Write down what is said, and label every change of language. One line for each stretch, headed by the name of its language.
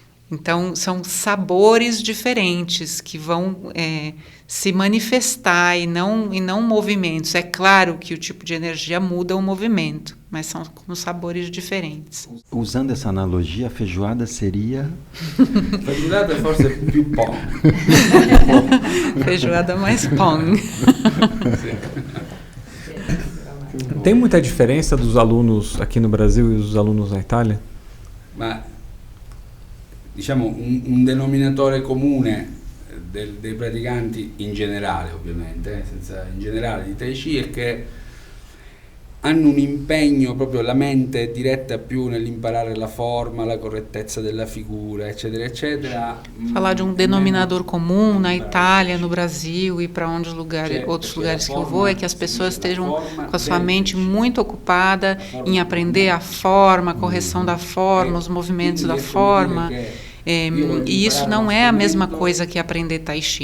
Portuguese: Então, são sabores diferentes que vão se manifestar e não movimentos. É claro que o tipo de energia muda o movimento, mas são como sabores diferentes. Usando essa analogia, a feijoada seria...
Italian: Feijoada forse più pong.
Portuguese: Feijoada mais pong. Tem muita diferença dos alunos aqui no Brasil e dos alunos na Itália?
Italian: Ma diciamo un denominatore comune dei praticanti in generale, ovviamente, in generale di Tai Chi, è che hanno un impegno, proprio la mente è diretta più nell'imparare la forma, la correttezza della figura, eccetera, eccetera.
Portuguese: Falar de denominador comum na Itália, no Brasil e para onde outros lugares que eu vou é que as pessoas estejam com a sua mente muito ocupada em aprender a forma, a correção da forma, os movimentos da forma. E isso não é a mesma coisa que aprender Tai Chi.